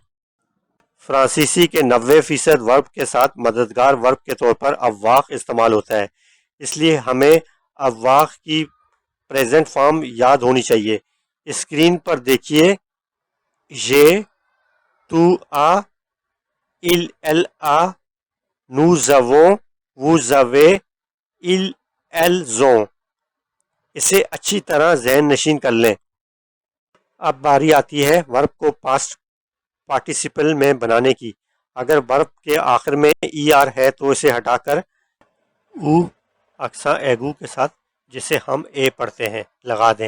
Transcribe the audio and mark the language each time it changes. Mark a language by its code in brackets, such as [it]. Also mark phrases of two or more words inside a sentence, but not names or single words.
[ur] فرانسیسی کے 90% ورب کے ساتھ مددگار ورب کے طور پر اواخ استعمال ہوتا ہے، اس لیے ہمیں اواخ کی [en] present form [ur] یاد ہونی چاہیے۔ اسکرین پر دیکھیے، یہ، [fr] tu as, il, elle a, nous avons, vous avez, elles ont۔ [ur] اسے اچھی طرح ذہن نشین کر لیں۔ اب باری آتی ہے ورب کو [en] past participle [ur] میں بنانے کی۔ اگر ورب کے آخر میں ای آر ہے تو اسے ہٹا کر [fr] e accent aigu [ur] کے ساتھ، جسے ہم اے پڑھتے ہیں، لگا دیں۔